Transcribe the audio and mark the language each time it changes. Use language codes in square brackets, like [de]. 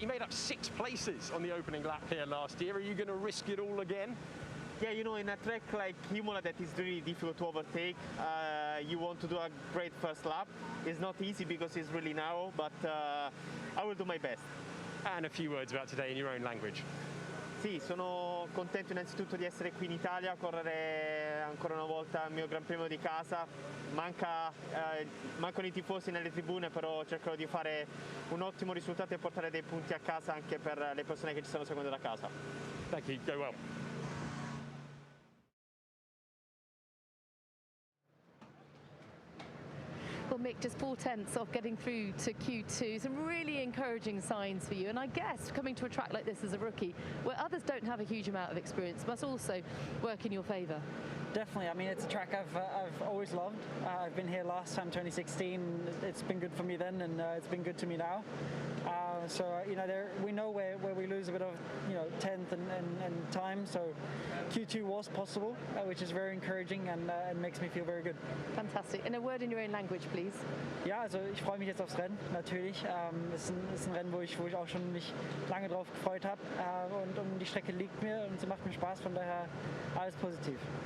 [en] You made up 6 places on the opening lap here last year. Are you going to risk it all again? Yeah, in a track like Imola that is really difficult to overtake, you want to do a great first lap. It's not easy because it's really narrow, but I will do my best. And a few words about today in your own language. [it] Sì, sono contento innanzitutto di essere qui in Italia, correre ancora una volta il mio Gran Premio di casa. Mancano i tifosi nelle tribune, però cercherò di fare un ottimo risultato e portare dei punti a casa anche per le persone che ci stanno seguendo da casa. [en] Thank you, go well. Well, Mick, just 4/10 off getting through to Q2. Some really encouraging signs for you. And I guess coming to a track like this as a rookie, where others don't have a huge amount of experience, must also work in your favour. Definitely. I mean, it's a track I've always loved. I've been here last time, 2016. It's been good for me then, and it's been good to me now. So we know where we lose a bit of 10th and time. So Q2 was possible, which is very encouraging and makes me feel very good. Fantastic. And a word in your own language, please. [de] Ja, also ich freue mich jetzt aufs Rennen, natürlich. Es ist ein Rennen, wo ich auch schon mich lange drauf gefreut habe. Und die Strecke liegt mir und sie macht mir Spaß, von daher alles positiv.